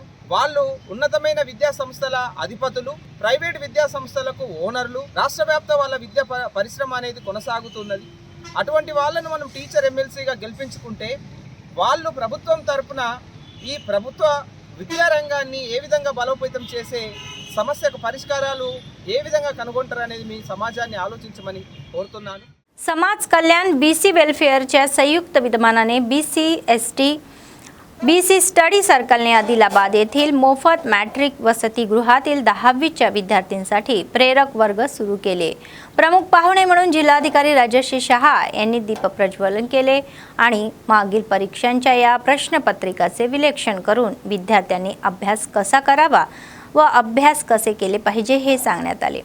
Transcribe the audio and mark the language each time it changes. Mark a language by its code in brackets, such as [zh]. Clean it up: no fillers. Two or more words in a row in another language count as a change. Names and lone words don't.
[te] వాళ్ళు ఉన్నతమైన విద్యా సంస్థల అధిపతులు, ప్రైవేట్ విద్యా సంస్థలకు ఓనర్లు, రాష్ట్ర వ్యాప్త వాళ్ళ విద్యా పరిశ్రమ అనేది కొనసాగుతున్నది. అటువంటి వాళ్ళను మనం టీచర్ ఎమ్మెల్సీగా గెలిపించుకుంటే వాళ్ళు ప్రభుత్వం తరపున ఈ ప్రభుత్వ విద్యారంగాన్ని ఏ విధంగా బలోపేతం చేసే సమస్యకు పరిష్కారాలు ఏ విధంగా కనుగొంటారు అనేది మీ సమాజాన్ని ఆలోచించమని కోరుతున్నాను. [mr] समाज कल्याण बीसी वेलफेअरच्या संयुक्त विद्यमानाने बीसी स्टडी सर्कलने आदिलाबाद येथील मोफत मॅट्रिक वसतिगृहातील 10वीच्या विद्यार्थ्यांसाठी प्रेरक वर्ग सुरू केले. प्रमुख पाहुणे म्हणून जिल्हाधिकारी राजश्री शहा यांनी दीप प्रज्वलन केले आणि मागील परीक्षांच्या या प्रश्नपत्रिकाचे विश्लेषण करून विद्यार्थ्यांनी अभ्यास कसा करावा व अभ्यास कसे केले पाहिजे हे सांगण्यात आले.